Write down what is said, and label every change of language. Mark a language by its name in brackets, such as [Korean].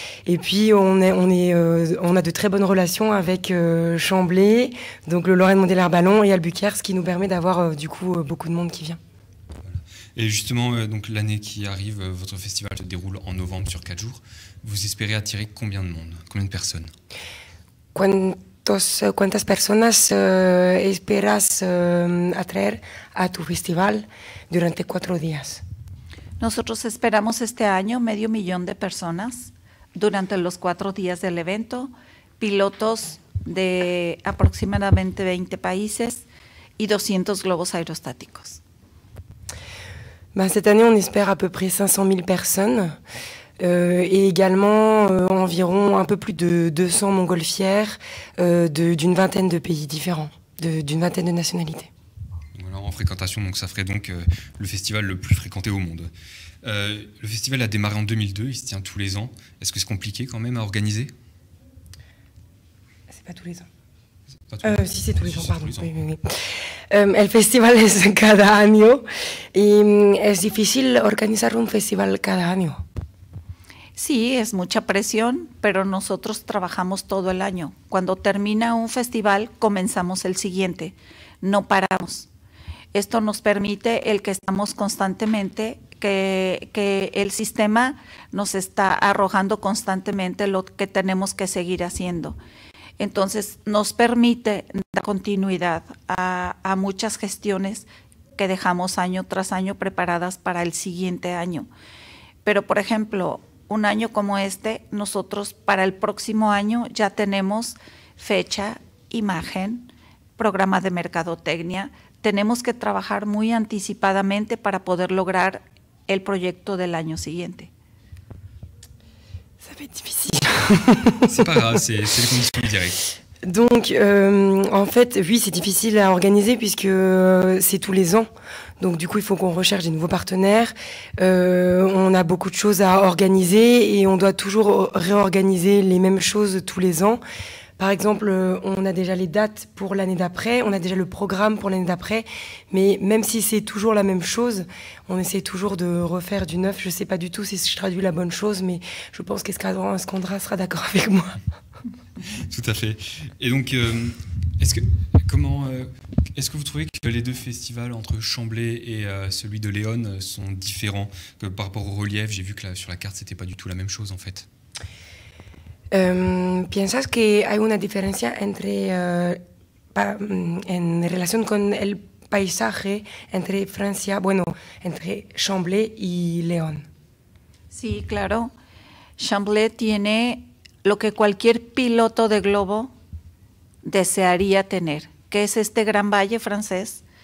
[French] Et puis on a de très bonnes relations avec Chambly, donc le Lorraine Mondial Air Ballon et Albuquerque, ce qui nous permet d'avoir du coup beaucoup de monde qui vient. Et justement, donc l'année qui arrive, votre festival se déroule en novembre sur 4 jours. Vous espérez attirer combien de monde, combien de personnes? [Spanish] ¿Cuántas personas esperas atraer a tu festival durante 4 días? Nosotros esperamos este año 500,000 de personas durante los 4 días del evento, pilotos de aproximadamente 20 países y 200 globos aerostáticos. [French] Cette année, on espère à peu près 500 000 personnes et également environ un peu plus de 200 montgolfières d'une vingtaine de pays différents, d'une vingtaine de nationalités. Voilà, en fréquentation, donc ça ferait donc le festival le plus fréquenté au monde. Le festival a démarré en 2002, il se tient tous les ans. Est-ce que c'est compliqué quand même à organiser? C'est pas tous les ans. Si, c'est tous les ans, pardon. Oui. [Spanish] El festival es cada año y es difícil organizar un festival cada año. Sí, es mucha presión, pero nosotros trabajamos todo el año. Cuando termina un festival, comenzamos el siguiente. No paramos. Esto nos permite el que estamos constantemente, que el sistema nos está arrojando constantemente lo que tenemos que seguir haciendo. Entonces, nos permite dar continuidad a muchas gestiones que dejamos año tras año preparadas para el siguiente año. Pero, por ejemplo, un año como este, nosotros para el próximo año ya tenemos fecha, imagen, programa de mercadotecnia. Tenemos que trabajar muy anticipadamente para poder lograr el proyecto del año siguiente. [French] Ça va être difficile. C'est pas grave, c'est les conditions du direct. Donc, en fait, oui, c'est difficile à organiser puisque c'est tous les ans. Donc, du coup, il faut qu'on recherche des nouveaux partenaires. On a beaucoup de choses à organiser et on doit toujours réorganiser les mêmes choses tous les ans. Par exemple, on a déjà les dates pour l'année d'après, on a déjà le programme pour l'année d'après, mais même si c'est toujours la même chose, on essaie toujours de refaire du neuf. Je ne sais pas du tout si je traduis la bonne chose, mais je pense qu'Escandra sera d'accord avec moi. Tout à fait. Et donc, est-ce que vous trouvez que les deux festivals entre Chambly et celui de León sont différents par rapport au relief? J'ai vu que sur la carte, c'était pas du tout la même chose en fait. [Spanish] ¿Piensas que hay una diferencia en relación con el paisaje entre Francia, entre Chambly y León? Sí, claro. Chambly tiene lo que cualquier piloto de globo desearía tener, que es este gran valle francés